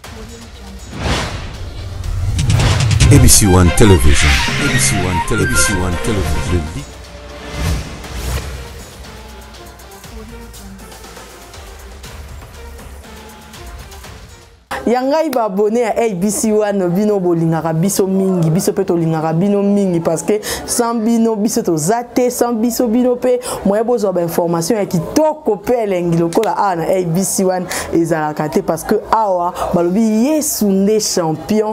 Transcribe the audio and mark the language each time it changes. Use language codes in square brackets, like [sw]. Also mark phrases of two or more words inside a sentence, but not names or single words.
[en] ABC One Television. ABC One Television. ABC One Television. [ln] Yangai ba [fr] abonné à [ln] ABC One bino bolingaka biso mingi biso pe to lingaka bino mingi [fr] parce que sans [ln] bino biso to zate sans biso bino pe moya bozo ba information ya kitoko pe elengi lokola ana ABC One ezalaka te [fr] parce que [ln] awa balobi Yesu nde champion